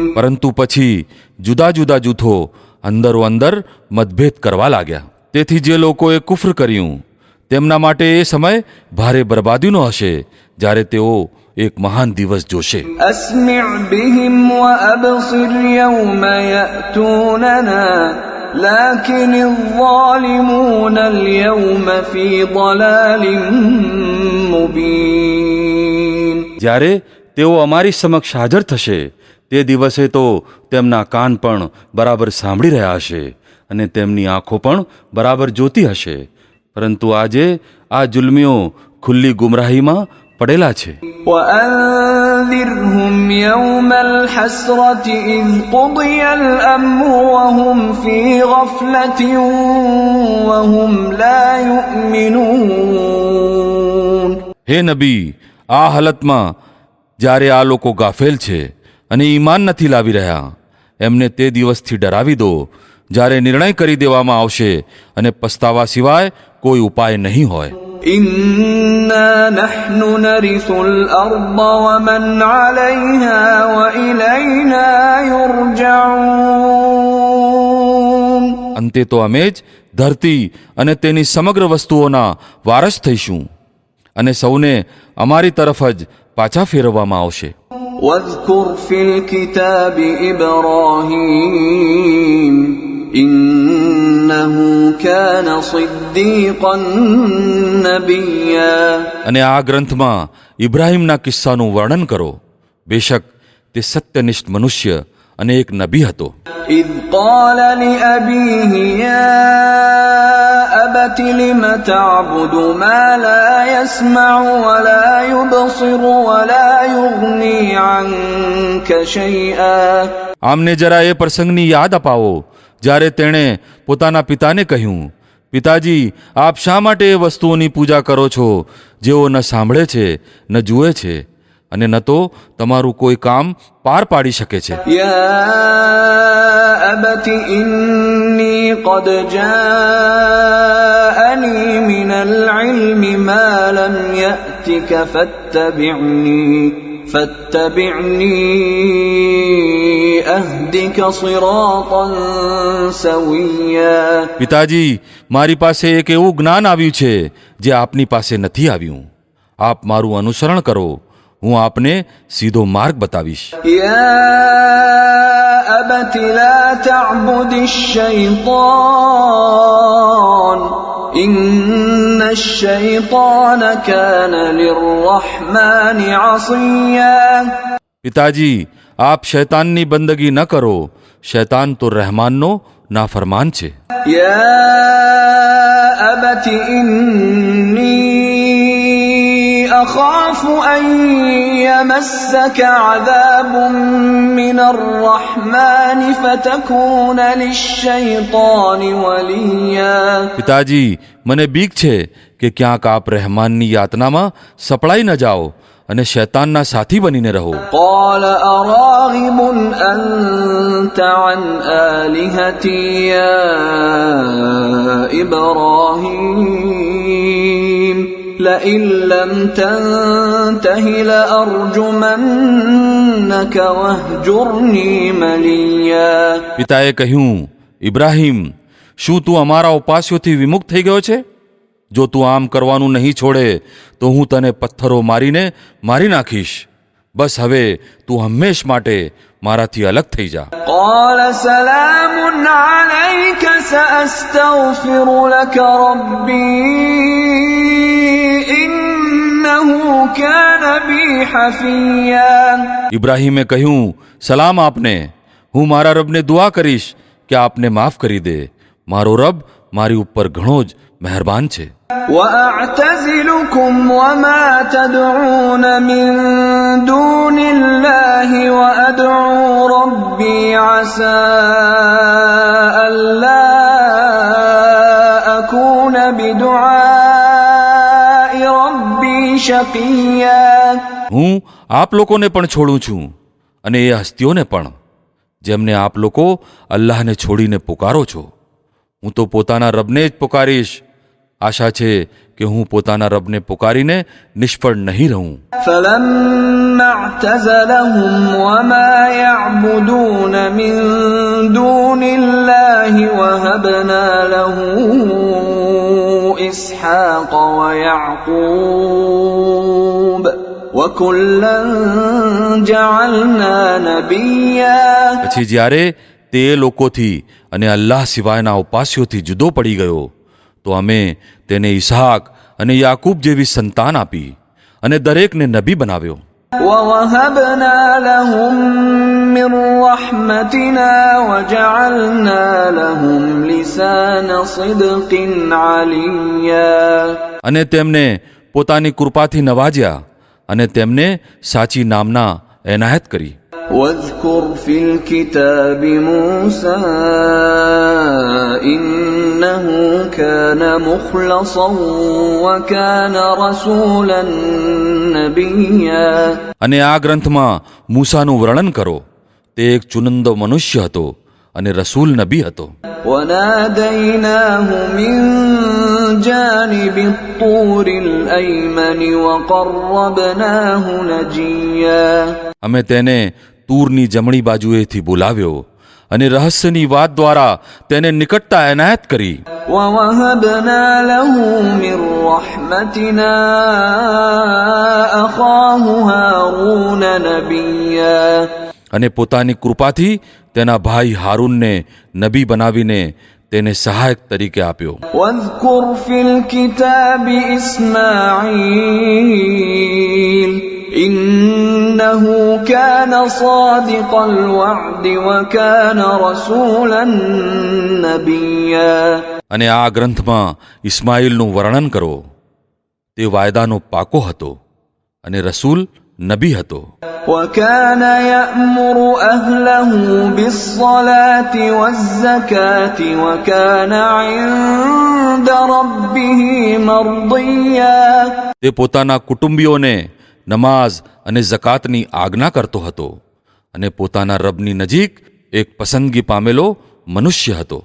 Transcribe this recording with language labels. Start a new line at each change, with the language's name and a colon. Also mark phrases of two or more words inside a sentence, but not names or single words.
Gujarati: પરંતુ પછી જુદા જુદા જૂથો અંદરો અંદર મતભેદ કરવા લાગ્યા. તેથી જે લોકોએ કુફર કર્યું તેમના માટે એ સમય ભારે બરબાદીનો હશે જ્યારે તેઓ એક મહાન દિવસ જોશે.
Arabic: أسمع بهم وأبصر يوم يأتوننا لكن الظالمون اليوم في ضلال مبين.
Gujarati: જ્યારે તેઓ અમારી સમક્ષ હાજર થશે તે દિવસે તો તેમના કાન પણ બરાબર સાંભળી રહ્યા હશે અને તેમની આંખો પણ બરાબર જોતી હશે, પરંતુ આજે આ જુલ્મીઓ ખુલ્લી ગુમરાહીમાં પડેલા છે.
Arabic: وأنذرهم يوم الحسرة إذ قضي الأمر وهم في غفلة وهم لا يؤمنون.
Gujarati: હે નબી, આ હાલતમાં જ્યારે આ લોકો ગાફેલ છે અને ઈમાન નથી લાવી રહ્યા, એમને તે દિવસથી ડરાવી દો જ્યારે નિર્ણય કરી દેવામાં આવશે અને પસ્તાવા સિવાય કોઈ ઉપાય નહીં હોય.
Arabic: إنا نحن نرث الأرض ومن عليها وإلينا يرجعون.
Gujarati: અંતે તો અમે જ ધરતી અને તેની સમગ્ર વસ્તુઓના વારસ થઈશું અને સૌને અમારી તરફ જ પાછા ફેરવવામાં આવશે.
Arabic: واذكر في الكتاب إبراهيم إنه كان صديقا نبيا.
Gujarati: અને આ ગ્રંથમાં ઇબ્રાહીમના કિસ્સાનું વર્ણન કરો. બેશક તે સત્યનિષ્ઠ મનુષ્ય અને એક નબી હતો.
Arabic: إذ قال لأبيه يا أبت لم تعبد ما لا يسمع ولا يبصر ولا يغني عنك شيئا.
Gujarati: આમને જરા એ પ્રસંગની યાદ અપાવો જ્યારે તેણે પોતાના પિતાને કહ્યું, પિતાજી, આપ શા માટે એ વસ્તુઓની પૂજા કરો છો જેઓ ન સાંભળે છે, ન જુએ છે અને ન તો તમારું કોઈ કામ પાર પાડી શકે છે.
Arabic: يا أبت إني قد جاءني من العلم ما لم يأتك فاتبعني أهدك صراطا سويا.
Gujarati: પિતાજી, મારી પાસે એક એવું જ્ઞાન આવ્યું છે જે આપની પાસે નથી આવ્યું. આપ મારું અનુસરણ કરો, હું આપને સીધો માર્ગ બતાવીશ.
Arabic: يا أبت لا تعبد الشيطان إن الشيطان كان للرحمن عصيا.
Gujarati: પિતાજી, આપ શૈતાનની બંદગી ન કરો, શૈતાન તો રહેમાનનો નાફરમાન છે.
Arabic: يا أبت إني أخاف أن يمسك عذاب من الرحمن فتكون للشيطان وليا.
Gujarati: પિતાજી, મને બીક છે કે ક્યાંક આપ રહેમાનની યાતનામાં સપડાઈ ન જાઓ અને શૈતાનના સાથી બનીને રહો.
Arabic: قال أراغب أنت عن آلهتي يا إبراهيم لئن لم تنته لأرجمنك واهجرني مليا.
Gujarati: પિતાએ કહ્યું, ઇબ્રાહીમ, શું તું અમારા ઉપાસ્યોથી વિમુખ થઈ ગયો છે? જો તું આમ કરવાનું નહીં છોડે તો હું તને પથ્થરો મારીને મારી નાખીશ. બસ હવે તું હંમેશ માટે મારાથી અલગ થઈ જા.
Arabic: قال سلام عليك سأستغفر لك ربي إنه كان بي حفيا.
Gujarati: ઇબ્રાહીમે કહ્યું, સલામ આપને, હું મારા રબને દુઆ કરીશ કે આપને માફ કરી દે. મારો રબ મારી ઉપર ઘણો જ મહેરબાન છે.
Arabic: وأعتزلكم وما تدعون من دون الله وأدعو ربي عسى ألا أكون بدعاء ربي شقيا.
Gujarati: હું આપ લોકોને પણ છોડું છું અને એ હસ્તીઓને પણ જેમને આપ લોકો અલ્લાહને છોડીને પુકારો છો. હું તો પોતાના રબને જ પુકારીશ. આશા છે કે હું પોતાના રબને પુકારીને નિષ્ફળ નહીં રહું.
Arabic: فلما اعتزلهم وما يعبدون من دون الله وهبنا له إسحاق ويعقوب وكلا جعلنا نبيا.
Gujarati: પછી જ્યારે તે લોકોથી અને અલ્લાહ સિવાયના ઉપાસ્યોથી જુદો પડી ગયો તો અમે તેને ઈસહાક અને યાકૂબ જેવી સંતાન આપી અને દરેકને નબી બનાવ્યો.
Arabic: ووهبنا لهم من رحمتنا وجعلنا لهم لسان صدق عليا.
Gujarati: અને તેમને પોતાની કૃપાથી નવાજ્યા અને તેમને સાચી નામના એનાયત કરી.
Arabic: واذكر في الكتاب موسى إنه كان مخلصا وكان رسولا نبيا.
Gujarati: અને આ ગ્રંથમાં મૂસાનું વર્ણન કરો. તે એક ચુનંદો મનુષ્ય હતો અને રસૂલ નબી હતો.
Arabic: وناديناه من جانب الطور الأيمن وقربناه نجيا.
Gujarati: અમે તેને તૂરની જમણી બાજુએથી બોલાવ્યો અને રહસ્યની વાત દ્વારા તેને નિકટતા એનાયત કરી.
Arabic: ووهبنا له من رحمتنا أخاه هارون نبيا.
Gujarati: અને પોતાની કૃપાથી તેના ભાઈ હારૂનને નબી બનાવીને તેને સહાયક તરીકે આપ્યો.
Arabic: واذكر في الكتاب إسماعيل إنه كان صادق الوعد وكان رسولا نبيا.
Gujarati: અને આ ગ્રંથમાં ઇસ્માઇલનું વર્ણન કરો. તે વાયદાનો પાકો હતો અને રસૂલ નબી હતો.
Arabic: وكان يأمر أهله بالصلاة والزكاة وكان عند ربه مرضيا.
Gujarati: તે પોતાના કુટુંબીઓને નમાઝ અને ઝકાતની આજ્ઞા કરતો હતો અને પોતાના રબની નજીક એક પસંદગી પામેલો મનુષ્ય હતો.